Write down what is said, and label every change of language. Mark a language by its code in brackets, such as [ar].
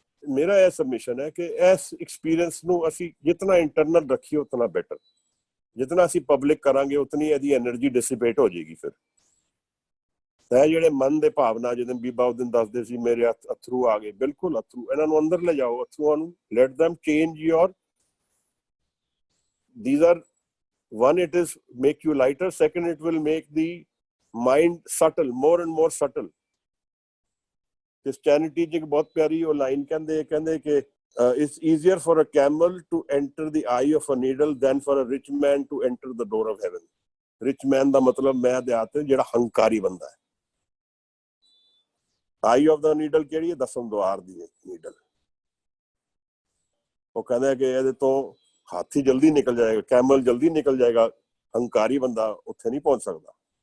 [pa] ਮੇਰਾ ਇਹ ਸਬਮਿਸ਼ਨ ਹੈ ਕਿ ਇਸ ਐਕਸਪੀਰੀਅੰਸ ਨੂੰ ਅਸੀਂ ਜਿਤਨਾ ਇੰਟਰਨਲ ਰੱਖੀਏ ਉਤਨਾ ਬੈਟਰ। ਜਿਤਨਾ ਅਸੀਂ ਪਬਲਿਕ ਕਰਾਂਗੇ ਉਤਨੀ ਇਹਦੀ ਐਨਰਜੀ ਡਿਸਿਪੇਟ ਹੋ ਜਾਏਗੀ। ਫਿਰ ਇਹ ਜਿਹੜੇ ਮਨ ਦੇ ਭਾਵਨਾ, ਜਦੋਂ ਬੀਬਾ ਉਸ ਦਿਨ ਦੱਸਦੇ ਸੀ ਮੇਰੇ ਅਥਰੂ ਆ ਗਏ, ਬਿਲਕੁਲ ਅਥਰੂ, ਇਹਨਾਂ ਨੂੰ ਅੰਦਰ ਲੈ ਜਾਓ, ਅਥਰੂਆਂ ਨੂੰ। [en] Let them change your, these are, one, it is make you lighter, second it will make the mind subtle, more and more subtle। [pa] ਕ੍ਰਿਸਚੈਨਿਟੀ 'ਚ ਇੱਕ ਬਹੁਤ ਪਿਆਰੀ ਉਹ ਲਾਈਨ ਕਹਿੰਦੇ ਕਿ [en] it's easier for a camel to enter the eye of a needle than for a rich man to enter the door of heaven। [pa] rich man ਦਾ ਮਤਲਬ ਮੈਂ ਦਿਆਤ ਜਿਹੜਾ ਹੰਕਾਰੀ ਬੰਦਾ ਹੈ। [en] eye of the needle [pa] ਕਿਹੜੀ ਹੈ? 10ਮ ਦੁਆਰ ਦੀ ਨੀਡਲ। ਉਹ ਕਹਿੰਦਾ ਕਿ ਇਹਦੇ ਤੋਂ ਹਾਥੀ ਜਲਦੀ ਨਿਕਲ ਜਾਏਗਾ, ਕੈਮਲ ਜਲਦੀ ਨਿਕਲ ਜਾਏਗਾ, ਹੰਕਾਰੀ ਬੰਦਾ ਉੱਥੇ ਨਹੀਂ ਪਹੁੰਚ ਸਕਦਾ।